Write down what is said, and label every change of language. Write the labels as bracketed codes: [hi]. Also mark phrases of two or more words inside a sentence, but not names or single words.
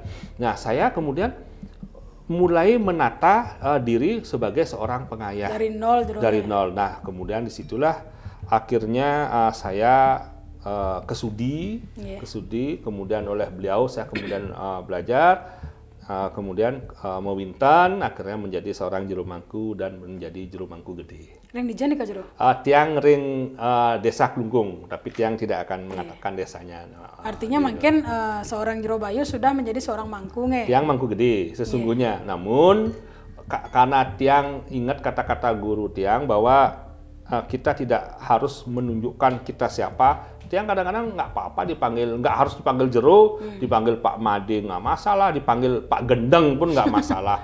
[id] Nah, saya kemudian mulai menata diri sebagai seorang pengayah. Dari nol. Nah, kemudian disitulah akhirnya saya kesudi, Iya. kemudian oleh beliau saya kemudian belajar, kemudian mewinten, akhirnya menjadi seorang juru mangku dan menjadi juru mangku gede. [ban] Ring dijan ka jero. Tiang ring desa [id] Klungkung, tapi tiang tidak akan mengatakan desanya. Artinya mungkin seorang Jero Bayu sudah menjadi seorang mangku nge. Tiang mangku gede sesungguhnya, namun karena tiang ingat kata-kata guru tiang bahwa kita tidak harus menunjukkan kita siapa. Tiang kadang-kadang nggak apa-apa dipanggil, nggak harus dipanggil Jero, dipanggil Pak Made nggak masalah, dipanggil Pak Gendeng pun nggak masalah.